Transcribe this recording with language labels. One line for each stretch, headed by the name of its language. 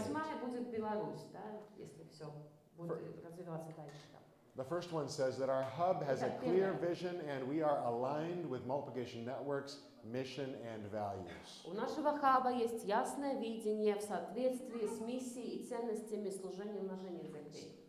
Russian: 8 будет Беларусь, да, если все будет развиваться дальше там.
English: The first one says that our hub has a clear vision and we are aligned with Multiplication Network's mission and values.
Russian: У нашего хаба есть ясное видение в соответствии с миссией и ценностями служения умножения церквей.